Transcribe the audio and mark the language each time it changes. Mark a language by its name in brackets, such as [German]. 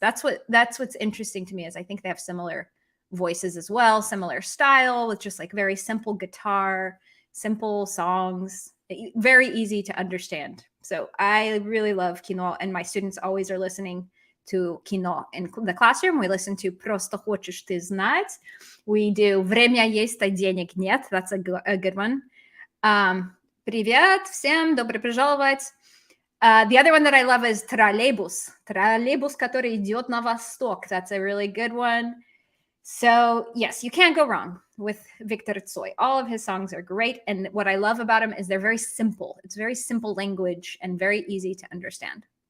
[English] That's what's interesting to me is I think they have similar voices as well, similar style with just like very simple guitar, simple songs, very easy to understand. So I really love Kino, and my students always are listening to Kino in the classroom. We listen to Просто хочешь ты знать. We do Время есть, а денег нет. That's a good one. [Russian] Привет всем, добро пожаловать. [English] The other one that I love is Троллейбус. [Russian] Троллейбус, который идет на восток. [English] That's a really good one. So yes, you can't go wrong with Victor Tsoi. All of his songs are great. And what I love about him is they're very simple. It's very simple language and very easy to understand.